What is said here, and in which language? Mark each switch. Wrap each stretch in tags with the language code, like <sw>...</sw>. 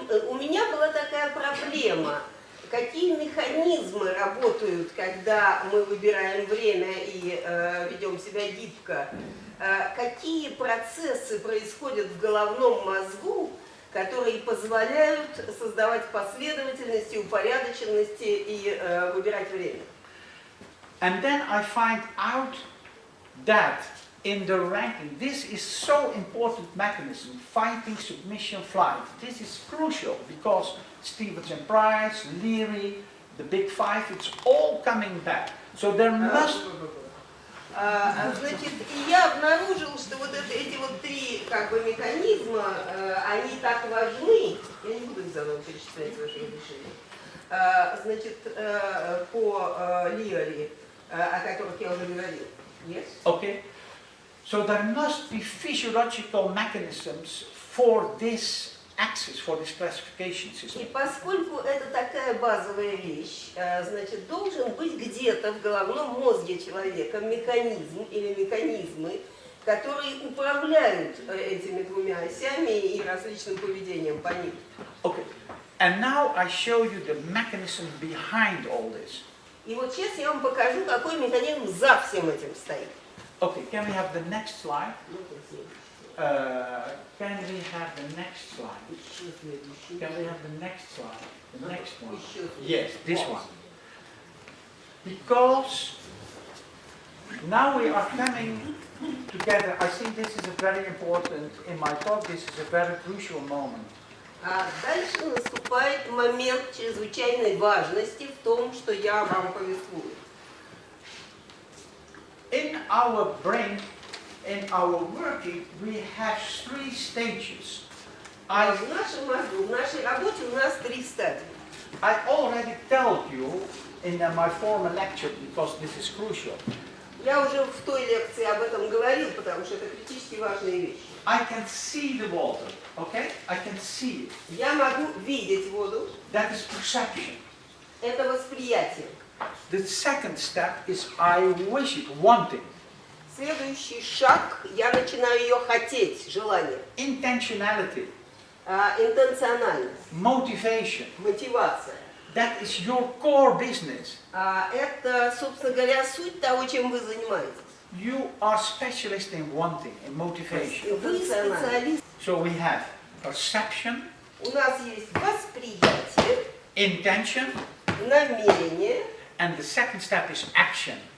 <ru>У меня была такая проблема. Какие механизмы работают, когда мы выбираем время и ведем себя гибко? Какие процессы происходят в головном мозгу, которые позволяют создавать последовательности, упорядоченности и выбирать время?</ru> <en>And then I find out that in the ranking, this is so important mechanism, fighting, submission, flight. This is crucial because Stevens and Price, Leary, the Big Five, it's all coming back. So there must...</en> <ru>Значит, и я обнаружил, что вот эти вот три механизма, они так важны, я не буду их заново перечислять ваши решения, значит, по Лиари, о которых я уже говорил.</ru> <en>Yes? Okay. So there must be physiological mechanisms for this axis, for this classification system.</en> <ru>И поскольку это такая базовая вещь, значит, должен быть где-то в головном мозге человека механизм или механизмы, которые управляют этими двумя осями и различным поведением по ним.</ru> <en>Okay. And now I show you the mechanism behind all this.</en> <ru>И вот сейчас я вам покажу, какой механизм за всем этим стоит.</ru> <en>Okay, can we have the next slide? Can we have the next slide? Can we have the next slide? The next one? Yes, this one. Because now we are coming together. I think this is a very important, in my talk, this is a very crucial moment.</en> <ru>А дальше наступает момент чрезвычайной важности в том, что я вам повествую.</ru> <en>In our brain, in our working, we have 3 stages.</en> <ru>В нашем мозгу, в нашей работе у нас 3 стадии.</ru> <en>I already told you in my former lecture, because this is crucial.</en> <ru>Я уже в той лекции об этом говорил, потому что это критически важные вещи.</ru> <en>I can see the water, okay? I can see it.</en> <ru>Я могу видеть воду.</ru> <en>That is perception.</en> <ru>Это восприятие.</ru> <en>The second step is I wish it, wanting.</en> <ru>Следующий шаг, я начинаю ее хотеть, желание.</ru> <en>Intentionality.</en> <ru>Интенциональность.</ru> <en>Motivation.</en> <ru>Мотивация.</ru> <en>That is your core business.</en> <ru>Это, собственно говоря, суть того, чем вы занимаетесь.</ru> <en>You are specialist in wanting, in motivation.</en> <ru>Вы специалист.</ru> <en>So we have perception.</en> <ru>У нас есть восприятие,</ru> <en>Intention.</en> <ru>намерение.</ru> <en>And the second step is action.</en>